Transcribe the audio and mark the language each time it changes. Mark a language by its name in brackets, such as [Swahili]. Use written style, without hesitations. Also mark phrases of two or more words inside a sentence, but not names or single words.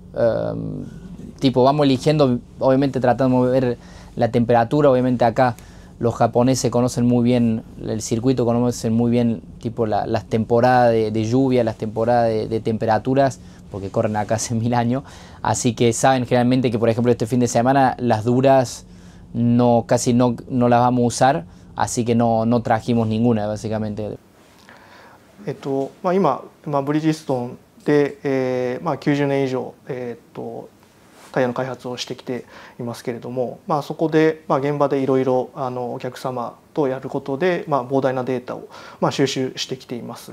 [Spanish] Tipo vamos eligiendo, obviamente tratando de ver la temperatura, obviamente acá los japoneses conocen muy bien el circuito, conocen muy bien tipo las temporadas de lluvia, las temporadas de temperaturas, porque corren acá hace 1000 años, así que saben generalmente que por ejemplo este fin de semana las duras casi no las vamos a usar, así que no trajimos ninguna básicamente. [Japanese] 今ブリヂストンで、90年以上、タイヤの開発をしてきていますけれども、そこで、現場でいろいろお客様とやることで、膨大なデータを、収集してきています。